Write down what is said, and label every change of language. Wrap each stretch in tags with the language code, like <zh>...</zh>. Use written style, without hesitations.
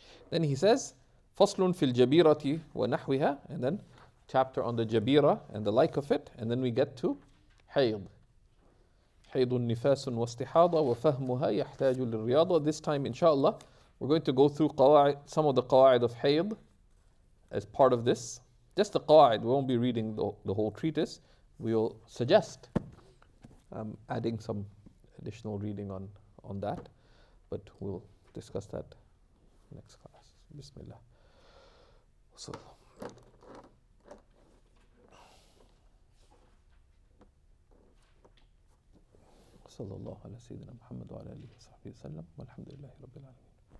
<en>Then he says</en> <ar>فصل في الجبيرة ونحوها,</ar> <en>and then chapter on the jabira and the like of it, and then we get to حيض.</en> <ar>حيض نفاس واستحاضة وفهمها يحتاج للرياضة.</ar> <en>This time inshallah we're going to go through some of the qawaid of حيض as part of this. Just the qawaid, we won't be reading the whole treatise. We'll suggest adding some additional reading on that, but we'll discuss that next class.</en> <ar>Bismillah. So صلى الله على سيدنا محمد وعلى آله وصحبه وسلم والحمد لله رب العالمين.</ar>